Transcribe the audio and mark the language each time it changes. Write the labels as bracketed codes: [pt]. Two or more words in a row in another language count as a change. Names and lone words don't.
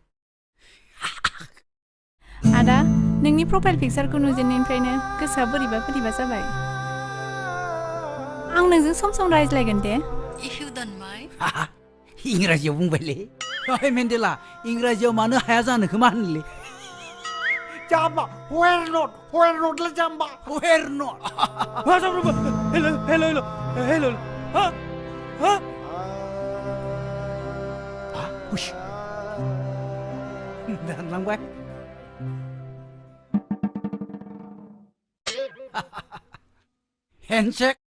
[brx] आदा नोंनि प्रफाइल पिक्चारखौ नुजेननायनिफ्रायनो गोसोआ बोरैबा बोरैबा जाबाय आं नोंजों सम सम रायज्लायगोन दे [en] if you don't mind [brx] इंराजियाव बुंबायलै ओइ मेन्देला इंराजियाव मानो हाया जानोखौ मा होनलै जाम्बा [en] where not [brx] ला जाम्बा [en] where not [brx] हेलो हा हुश दानलांबाय हेन्डशेक